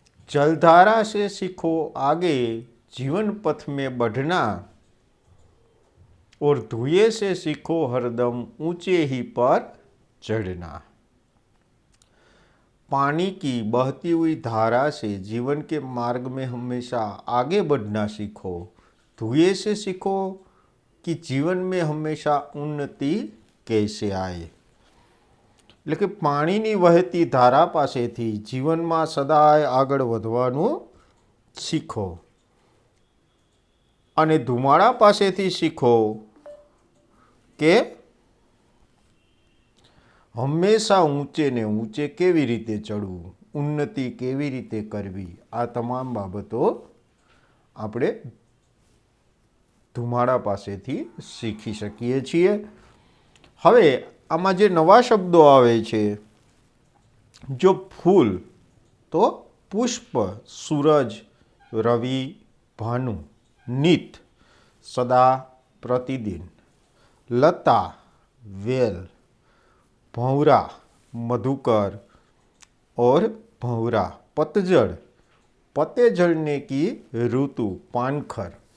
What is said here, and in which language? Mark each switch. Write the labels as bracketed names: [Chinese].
[Hindi] जलधारा से सीखो आगे जीवन पथ में बढ़ना, और धुएं से सीखो हरदम ऊंचे ही पर चढ़ना. पानी की बहती हुई धारा से जीवन के मार्ग में हमेशा आगे बढ़ना सीखो, धुएं से सीखो कि जीवन में हमेशा उन्नति कैसे आए. [Gujarati] એટલે કે પાણીની વહેતી ધારા પાસેથી જીવનમાં સદાય આગળ વધવાનું શીખો. અને ધુમાડા પાસેથી શીખો કે હંમેશા ઊંચે ને ઊંચે કેવી રીતે ચડવું, ઉન્નતિ કેવી રીતે કરવી, આ તમામ બાબતો આપણે ધુમાડા પાસેથી શીખી શકીએ છીએ. હવે આમાં જે નવા શબ્દો આવે છે, જો ફૂલ તો પુષ્પ, સૂરજ, રવિ, ભાનુ, નિત, સદા, પ્રતિદિન, લતા, વેલ, [Hindi] भंवरा, मधुकर और भंवरा, पतझड़, पत्ते झड़ने की ऋतु, [Gujarati] पानखर,